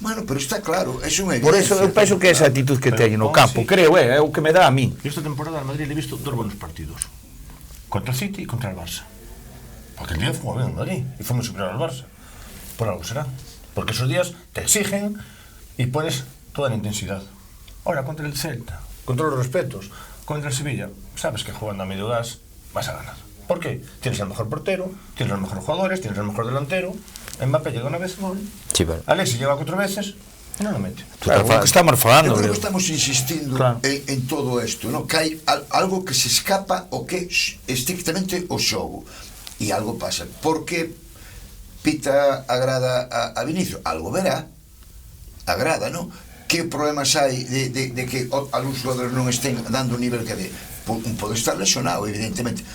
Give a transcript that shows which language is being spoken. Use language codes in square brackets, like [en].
[gl] Bueno, pero está claro, é unha evidencia. Por eso eu penso que esa actitud que teñen no campo, creo, é o que me dá a mí. [es] Esta temporada al Madrid le he visto 2 buenos partidos, contra el City y contra el Barça, porque el día fue bien el Madrid y fue muy superior al Barça. Por algo será, porque esos días te exigen y pones toda la intensidad. Ahora, contra el Celta, con todos los respetos, contra el Sevilla, sabes que jugando a medio gas vas a ganar. ¿Por qué? Tienes el mejor portero, tienes los mejores jugadores, tienes el mejor delantero. Mbappé llega una vez, gol. Sí, pero Alexis llega 4 veces y no lo mete. [gl] Claro, que estamos falando. Eu creo que estamos insistindo en todo isto, ¿no? Que hai algo que se escapa o que estrictamente o xogo. E algo pasa. Por que Pita agrada a Vinicius? Algo verá. Agrada, ¿no? Que problemas hai de que algúns xogadores non estén dando o nivel que de pode estar lesionado, evidentemente.